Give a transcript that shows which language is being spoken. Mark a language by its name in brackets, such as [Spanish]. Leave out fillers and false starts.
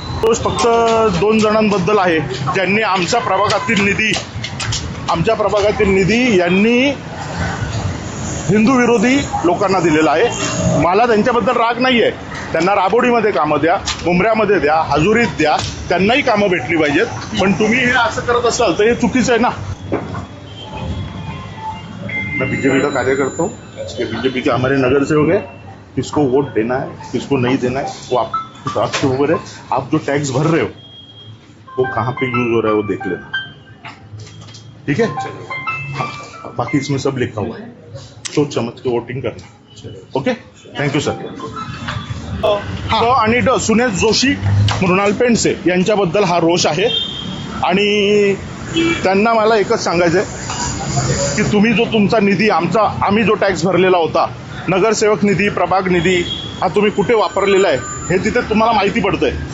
[Marathi] तोच फक्त 2 जणांबद्दल आहे ज्यांनी आमच्या प्रभागातील निधी यांनी हिंदू विरोधी लोकांना दिलेला आहे. मला त्यांच्याबद्दल राग नाही आहे. त्यांना राबोडीमध्ये कामं द्या, मुंबऱ्यामध्ये द्या, हजुरीत द्या, त्यांनाही कामं भेटली पाहिजेत. पण तुम्ही हे असं करत असाल तर हे चुकीचं आहे ना. [Hindi] मैं बीजेपी का कार्यकर्ता हूँ. बीजेपी के हमारे नगरसेवक है. किसको वोट देना है किसको नहीं देना है वो आपके ऊपर है. आप जो टैक्स भर रहे हो वो कहाँ पे यूज हो रहा है वो देख लेना. ठीक है, बाकी इसमें सब लिखा हुआ है. सोच समझ के वोटिंग करना. [English] Okay, thank you sir. [Marathi] आणि सुनेश जोशी, मृणाल पेंडसे यांच्याबद्दल हा रोष आहे. आणि त्यांना मला एकच सांगायचं आहे की तुम्ही जो तुमचा निधी आम्ही जो टॅक्स भरलेला होता, नगरसेवक निधी, प्रभाग निधी, हा तुम्ही कुठे वापरलेला आहे हे तिथे तुम्हाला माहिती पडतंय.